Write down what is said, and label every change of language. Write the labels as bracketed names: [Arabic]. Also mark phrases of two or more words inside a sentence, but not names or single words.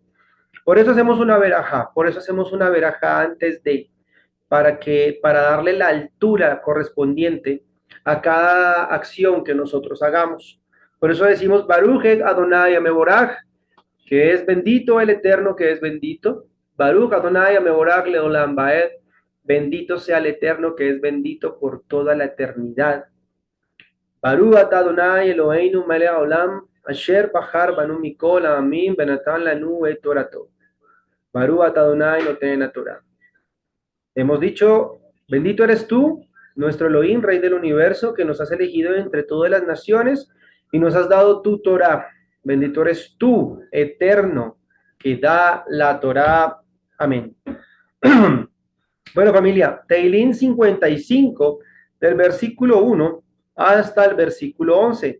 [Spanish] Por eso hacemos una verajá, antes de, para darle la altura correspondiente a cada acción que nosotros hagamos. Por eso decimos [Hebrew] ברוך אדוני המבורך, [Spanish] que es bendito el Eterno, que es bendito. [Hebrew] ברוך אדוני המבורך לעולם ועד, [Spanish] bendito sea el Eterno, que es bendito por toda la eternidad. [Hebrew] ברוך אדוני אלוהינו מלך העולם אשר בחר בנו מכל העמים ונתן לנו את תורתו. ברוך אדוני נותן תורה. [Spanish] Hemos dicho, bendito eres tú, nuestro Elohim, Rey del universo, que nos has elegido entre todas las naciones y nos has dado tu Torah. Bendito eres tú, eterno, que da la Torah. Amén. Bueno, familia, Teilín 55, del versículo 1 hasta el versículo 11.